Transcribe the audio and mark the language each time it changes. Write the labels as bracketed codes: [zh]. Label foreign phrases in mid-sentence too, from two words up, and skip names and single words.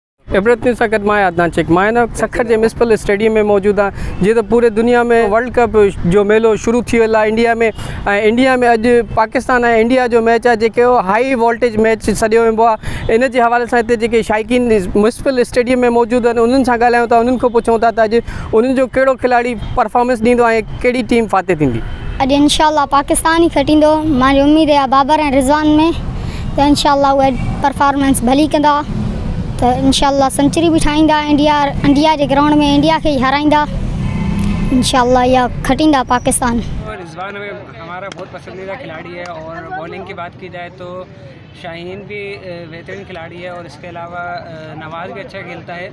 [sd] इबरत न्यूज़ सां मां अदनान शेख मां न सखर के म्यूनसिपल स्टेडियम में मौजूद हाँ जी। तो पूरे दुनिया में वर्ल्ड कप जो मेलो शुरू थी इंडिया में अज पाकिस्तान और इंडिया जो मैच है जो [en] high voltage match [sd] सॾियो वेंदो आहे। इन जे हवाले से इतने शाइकीन म्यूनसिपल स्टेडियम में मौजूद हैं उन्हनि सां ॻाल्हायूं था, उन्हनि खां पुछूं था त अॼु उन्हनि जो कहिड़ो खिलाड़ी परफॉर्मेंस ॾींदो ऐं कहिड़ी टीम फाते थींदी। अॼु इंशाल्लाह पाकिस्तान ही खटींदो। मुझी उम्मीद है बाबर ऐं रिज़वान में तो इंशाल्लाह उहे परफॉर्मेंस भली कंदा तो इंशाल्लाह सेंचुरी भी ठाहींदा। इंडिया के ग्राउंड में इंडिया के हराइंदा इंशाल्लाह या खटींदा पाकिस्तान। [ur] رضوان ہمارا بہت پسندیدہ کھلاڑی ہے اور بولنگ کی بات کی جائے تو شاہین بھی بہترین کھلاڑی ہے اور اس کے علاوہ نواز بھی اچھا کھیلتا ہے.